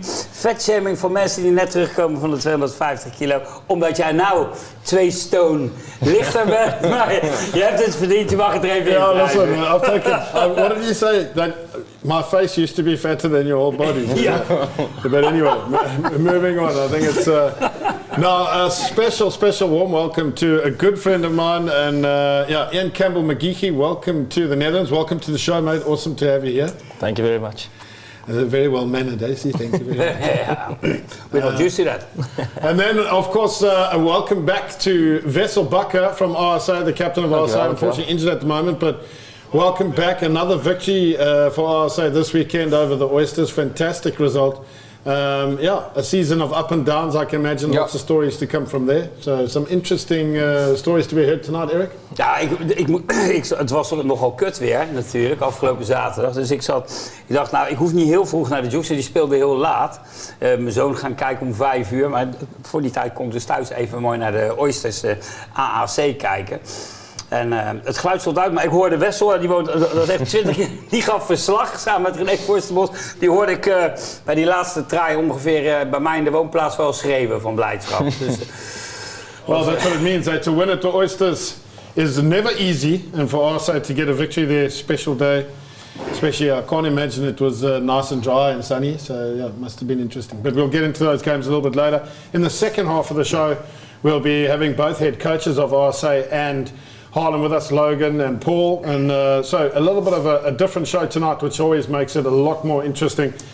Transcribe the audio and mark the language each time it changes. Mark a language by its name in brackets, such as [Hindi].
[Dutch] Fatshaming voor mensen die net terugkomen van de 250 kilo. Omdat jij nou 2 stone lichter bent. Maar je hebt het verdiend, je mag het er even in. [English] Yeah, listen, I'll take it. What did you say? That my face used to be fatter than your whole body. Yeah. But anyway, moving on. I think it's now a special warm welcome to a good friend of mine and Ian Campbell McGeechy. Welcome to the Netherlands. Welcome to the show, mate. Awesome to have you here. Thank you very much. Very well mannered, eh? Thank you very much. Yeah, we're not used to that. And then, of course, a welcome back to Wessel Bakker from RSA, the captain of RSA. Unfortunately injured at the moment, but welcome back. Another victory for RSA this weekend over the Oysters. Fantastic result. A season of up and downs, I can imagine. Lots of stories to come from there. So some interesting stories to be heard tonight, Eric. [Dutch] Ja, het was nogal kut weer natuurlijk, afgelopen zaterdag. Dus ik dacht, nou, ik hoef niet heel vroeg naar de Dukes. Die speelde heel laat. Mijn zoon gaan kijken om 5 uur. Maar voor die tijd kon ik dus thuis even mooi naar de Oysters AAC kijken. En het geluid stond uit, maar ik hoorde Wessel, die woont, dat is even 20 jaar, die gaf verslag samen met René Forsterbos. Die hoorde ik bij die laatste try ongeveer bij mij in de woonplaats wel schreeuwen van blijdschap. Dus, [English] well, that's what it means. To win at the Oysters is never easy, and for our side to get a victory there, special day. Especially, I can't imagine it was nice and dry and sunny, so yeah, it must have been interesting. But we'll get into those games a little bit later. In the second half of the show, we'll be having both head coaches of RSA and Haarlem with us, Logan and Paul, and so a little bit of a different show tonight, which always makes it a lot more interesting.